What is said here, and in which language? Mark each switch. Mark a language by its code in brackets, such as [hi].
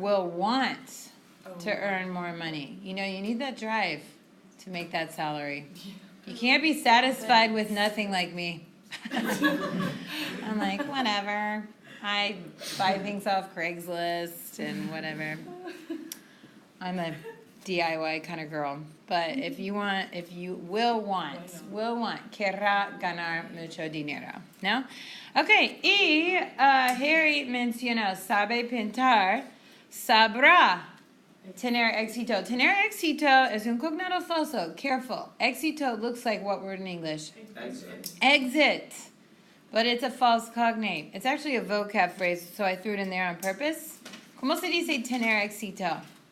[en] will want to earn more money. You know, you need that drive to make that salary. You can't be satisfied with nothing like me. I'm like, whatever. I buy things off Craigslist and whatever. I'm a DIY kind of girl. But if you will want, querrá ganar mucho dinero. ¿No? [es] Okay, y Harry mencionó, sabe pintar, sabrá tener éxito. Tener éxito es un cognado falso. [en] Careful. Éxito looks like what word in English? Exit. But it's a false cognate. It's actually a vocab phrase, so I threw it in there on purpose. [es] ¿Cómo se dice tener éxito?